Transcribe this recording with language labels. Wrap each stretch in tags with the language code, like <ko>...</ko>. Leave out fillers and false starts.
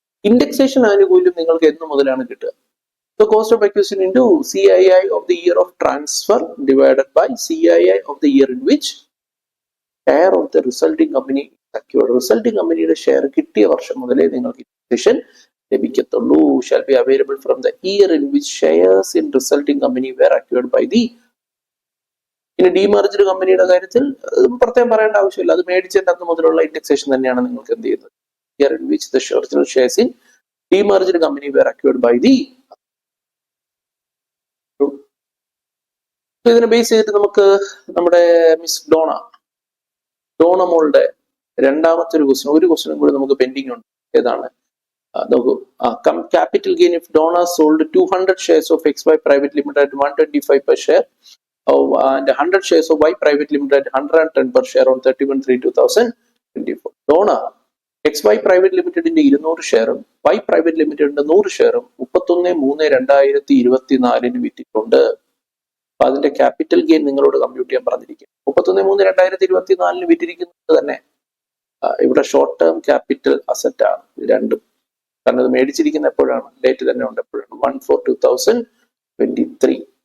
<ml>Indexation ആനുകൂല്യം നിങ്ങൾക്ക് എന്ന് മുതലാണ് കിട്ടുക?</ml> <en>The cost of acquisition into CII of the year of transfer divided by CII of the year in which share of the resulting company secured.</en> <ml>Resulting കമ്പനിയുടെ share കിട്ടിയ വർഷം മുതലേ നിങ്ങൾക്ക് indexation ലഭിക്കത്തുള്ളൂ.</ml> <en>Shall be available from the year in which shares in resulting company were acquired by the.</en> <ml>ഇനി ഡീമർജ്ഡ് കമ്പനിയുടെ കാര്യത്തിൽ പ്രത്യേകം പറയേണ്ട ആവശ്യമില്ല, അത് മേടിച്ചതിന്റെ അന്ന് മുതലുള്ള ഇൻഡെക്സേഷൻ തന്നെയാണ് നിങ്ങൾക്ക് എന്ത് ചെയ്യുന്നത്.</ml> <en>Year in which the original shares in demerged company were acquired by the.</en> <ml>ഇതിനെ ബേസ് ചെയ്തിട്ട് നമുക്ക് നമ്മുടെ മിസ് ഡോണ മോളുടെ രണ്ടാമത്തെ ഒരു ക്വസ്റ്റ്യനും കൂടി നമുക്ക് പെൻഡിങ് ഉണ്ട്. ഏതാണ് നോക്കൂ,</ml> <en>capital gain if Donna sold 200 shares of XY Private Limited at 125 per share and 100 shares of Y Private Limited at 110 per share on 31/3/2024.</en> <ml>Donna XY Private Limitedന്റെ 200 ഷെയറും Y Private Limitedന്റെ 100 ഷെയറും 31/3/2024 വിറ്റിട്ടുണ്ട്. അപ്പൊ അതിന്റെ ക്യാപിറ്റൽ ഗെയിൻ നിങ്ങളോട് compute ചെയ്യാൻ പറഞ്ഞിരിക്കും. 31/3/2024 വിറ്റിരിക്കുന്നത് തന്നെ ഇവിടെ short term capital asset ആണ് രണ്ടും. കാരണം ഇത് മേടിച്ചിരിക്കുന്ന എപ്പോഴാണ്, ഡേറ്റ് തന്നെ ഉണ്ട്, എപ്പോഴാണ് 1/4/2023.</ml>